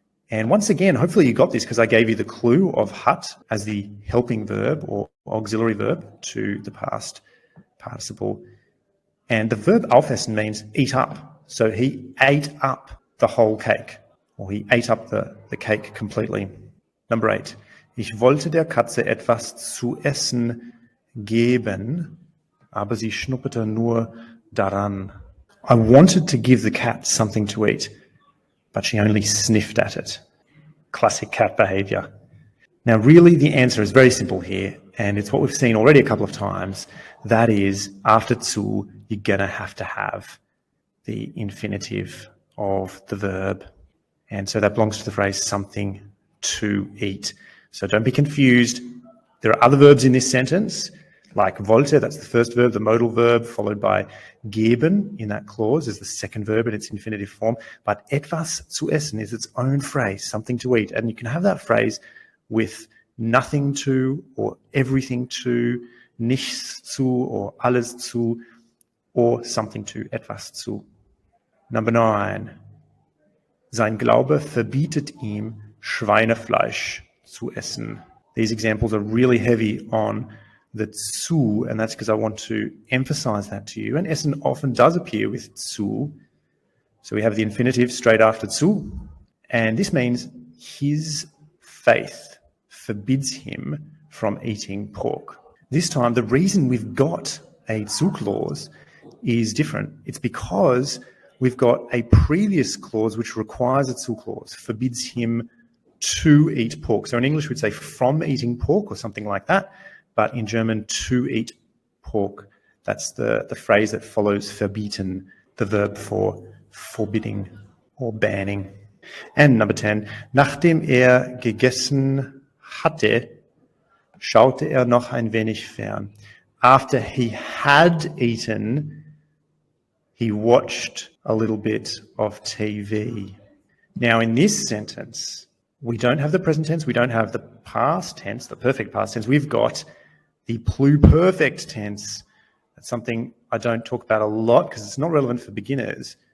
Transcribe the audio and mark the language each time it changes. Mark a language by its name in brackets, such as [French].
[English] And once again, hopefully you got this because I gave you the clue of hat as the helping verb or auxiliary verb to the past participle. And the verb aufessen means eat up. So he ate up the whole cake, or he ate up the cake completely. Number 8. [German] Ich wollte der Katze etwas zu essen geben, aber sie schnupperte nur daran. [English] I wanted to give the cat something to eat, but she only sniffed at it. Classic cat behavior. Now, really, the answer is very simple here, and it's what we've seen already a couple of times. That is, after zu, you're going to have the infinitive of the verb. And so that belongs to the phrase something to eat. So don't be confused. There are other verbs in this sentence, like wollte, that's the first verb, the modal verb, followed by geben in that clause is the second verb in its infinitive form. But [German] etwas zu essen [English] is its own phrase, something to eat. And you can have that phrase with nothing to, or everything to, [German] nichts zu, [English] or [German] alles zu, [English] or something to, [German] etwas zu. [English] Number 9. [German] Sein Glaube verbietet ihm, Schweinefleisch zu essen. [English] These examples are really heavy on the zu, and that's because I want to emphasize that to you. And essen often does appear with zu. So we have the infinitive straight after zu. And this means his faith forbids him from eating pork. This time, the reason we've got a zu clause is different. It's because we've got a previous clause which requires a zu clause, forbids him to eat pork. So in English, we'd say from eating pork or something like that. But in German, to eat pork, that's the phrase that follows verbieten, the verb for forbidding or banning. [German] And number 10, nachdem gegessen hatte, schaute noch ein wenig fern. [English] After he had eaten, he watched a little bit of TV. Now, in this sentence, we don't have the present tense, we don't have the past tense, the perfect past tense. We've got the pluperfect tense. That's something I don't talk about a lot because it's not relevant for beginners.